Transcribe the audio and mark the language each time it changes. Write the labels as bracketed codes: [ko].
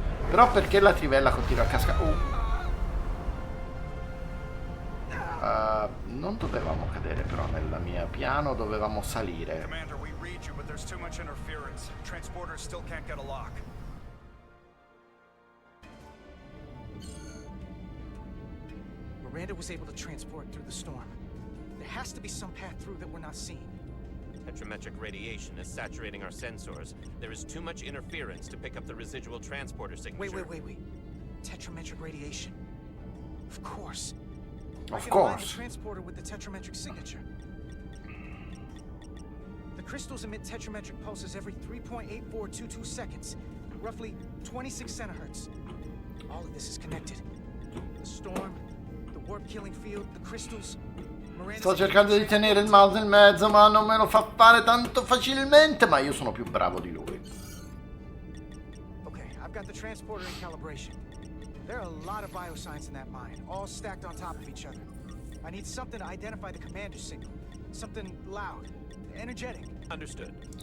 [it] Però perché la trivella continua a cascare? Non dovevamo cadere però nel mio piano, dovevamo salire. [en] Commander, we read you, but there's too much interference. Transporters still can't get a lock. Miranda was able to transport through the storm. There has to be some path through that we're not seeing. Tetrametric radiation is saturating our sensors. There is too much interference to pick up the residual transporter signature. Wait. Tetrametric radiation. Of course. Of I can align the course. transporter with the tetrametric signature. The crystals emit tetrametric pulses every 3.8422 seconds, roughly 26 centihertz. All of this is connected. The storm, the warp-killing field, the crystals. [it] Sto cercando di tenere il mouse in mezzo, ma non me lo fa fare tanto facilmente, ma io sono più bravo di lui. [en] Okay, I've got the transporter in calibration. There are a lot of biosigns in that mine, all stacked on top of each other. I need something to identify the commander signal. Something loud, energetic. Understood.